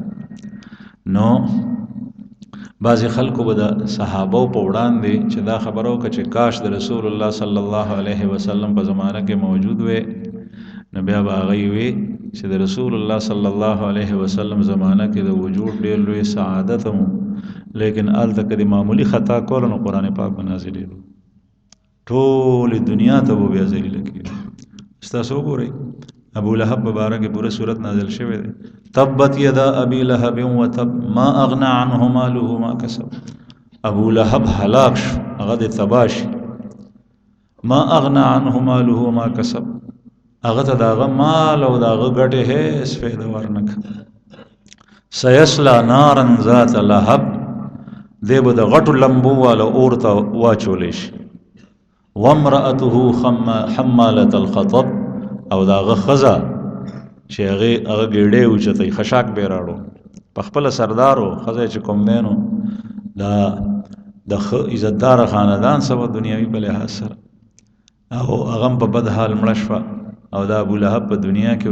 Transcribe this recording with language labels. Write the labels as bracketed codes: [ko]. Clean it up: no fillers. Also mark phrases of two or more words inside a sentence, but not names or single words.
[ps] نو بعضې خلکو به د صحابو په وړاندې چې دا خبره وکړه چې کاش د رسول الله [ar] صلی الله علیه وسلم [ps] په زمانه کې موجود وی نو بیا به هغوی وی چې د رسول الله [ar] صلی الله علیه وسلم [ps] زمانه کې د وجود ډېر لوی سعادت هم لیکن هلته که د معمولي خطا کوله نو قرآن پاک به نازلېدو ټولې دنیا ته به بیا ذلیله کېږي ستاسو وګورئ ابو لهب په باره کې پوره صورت نازل شوی دی [ar] تبت یدا ابي لهب وتب ما اغنى عنه ماله ما کسب [ps] ابو لهب هلاک شو هغه د تباه شي [ar] ما اغنى عنه ماله ما کسب [ps] هغه ته د هغه مال او د هغه ګټې هېڅ فایده ورنکړه [ar] سیصلا نارا ذات لهب [ps] دی به د غټو لمبو والا اور ته واچولی شي [ar] وامرأته حمالة الخطب [ps] او دا هغه ښځه چې هغه ګېډې اوچتوي خشاک به یې راړو په خپله سردارو ښځه چې کوم دی نو دا د ښه عزتداره خاندان سره دنیوي په لحاظ سره او هغه هم په بد حال مړه شوه او دا ابو لهب په دنیا کې او